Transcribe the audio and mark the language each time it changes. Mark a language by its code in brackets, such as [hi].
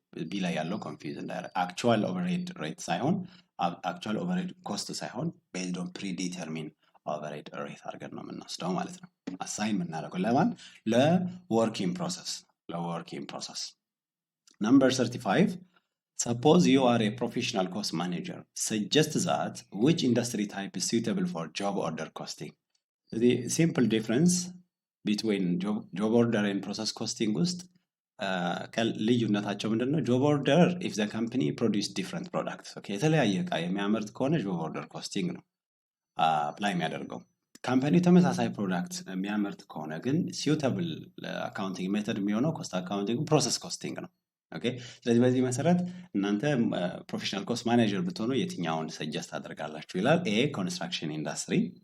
[am] ቢ ላይ ያለው ኮንፊውዝ እንዳይረግ። አክቹዋል ኦቨርሄድ ሬት ሳይሆን አክቹዋል ኦቨርሄድ ኮስት ሳይሆን ቤዝድ ኦን ፕሪዲተርሚን ኦቨርሄድ ሬት አድርገን ነው የምንወስደው ማለት ነው። አሳይን የምናደርገው ለማን? ለወርኪንግ ፕሮሰስ። ነምበር 35 [en] Suppose you are a professional cost manager. Suggest that which industry type is suitable for job order costing. The simple difference between job order and process costing ውስጥ [am] ልዩነታቸው ምንድነው? ጆብ ኦርደር ኢፍ ዘ ካምፓኒ ፕሮዲውስ ዲፍረንት ፕሮዳክትስ ኦኬ የተለያየ እቃ የሚያመርት ከሆነ ጆብ ኦርደር ኮስቲንግ ነው አፕላይ የሚያደርገው። ካምፓኒው ተመሳሳይ ፕሮዳክት የሚያመርት ከሆነ ግን ሲውተብል አካውንቲንግ ሜተድ የሚሆነው ኮስት አካውንቲንግ ፕሮሰስ ኮስቲንግ ነው። ኦኬ ስለዚህ በዚህ መሰረት እናንተ ፕሮፌሽናል ኮስት ማኔጀር ብትሆኑ የትኛውን ሰጀስት ታደርጋላችሁ ይላል። ኤ ኮንስትራክሽን ኢንዱስትሪ።